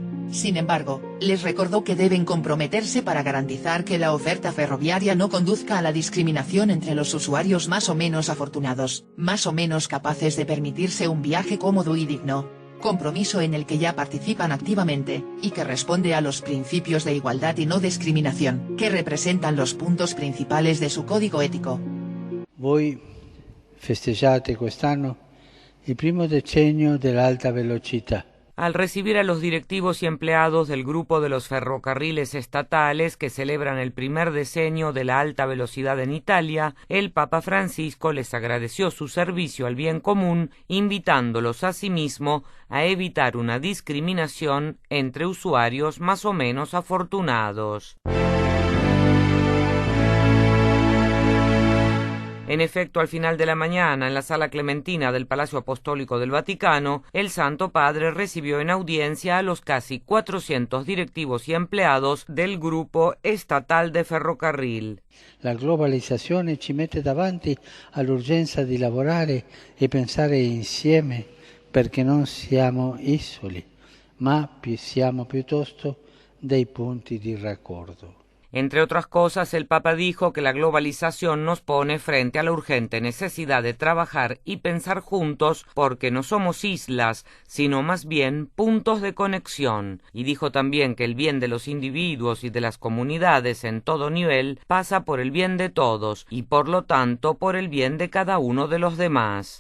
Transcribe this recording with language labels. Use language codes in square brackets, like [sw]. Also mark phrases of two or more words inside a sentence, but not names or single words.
[es] Sin embargo, les recordó que deben comprometerse para garantizar que la oferta ferroviaria no conduzca a la discriminación entre los usuarios más o menos afortunados, más o menos capaces de permitirse un viaje cómodo y digno. Compromiso en el que ya participan activamente, y que responde a los principios de igualdad y no discriminación, que representan los puntos principales de su código ético. [it] Voi festeggiate quest'anno il primo decennio dell'alta velocità. [es] Al recibir a los directivos y empleados del grupo de los ferrocarriles estatales que celebran el primer decenio de la alta velocidad en Italia, el Papa Francisco les agradeció su servicio al bien común, invitándolos asimismo a evitar una discriminación entre usuarios más o menos afortunados. En efecto, al final de la mañana, en la Sala Clementina del Palacio Apostólico del Vaticano, el Santo Padre recibió en audiencia a los casi 400 directivos y empleados del grupo estatal de ferrocarril. [it] La globalizzazione ci mette davanti all'urgenza di lavorare e pensare insieme, perché non siamo isoli, ma siamo piuttosto dei punti di raccordo. [es] Entre otras cosas, el Papa dijo que la globalización nos pone frente a la urgente necesidad de trabajar y pensar juntos porque no somos islas, sino más bien puntos de conexión. Y dijo también que el bien de los individuos y de las comunidades en todo nivel pasa por el bien de todos y por lo tanto por el bien de cada uno de los demás.